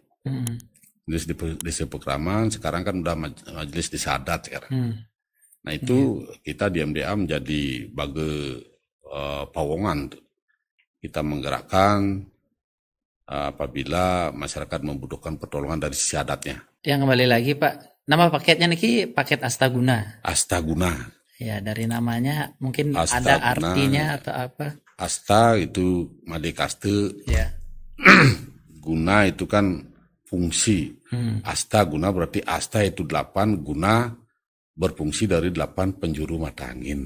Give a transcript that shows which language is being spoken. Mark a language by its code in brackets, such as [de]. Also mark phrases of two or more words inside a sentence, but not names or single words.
[id] Majelis Desa Pekraman, sekarang kan udah Majelis Desa Adat sekarang. Nah itu kita di MDA menjadi bagai pawongan. Kita menggerakkan apabila masyarakat membutuhkan pertolongan dari sisi adatnya. Yang kembali lagi Pak, nama paketnya niki paket Astaguna. Astaguna. Ya dari namanya mungkin Astaguna, ada artinya atau apa? Asta itu Madekaste. Ya. Guna itu kan fungsi. Asta guna berarti asta itu 8 guna berfungsi dari 8 penjuru mata angin.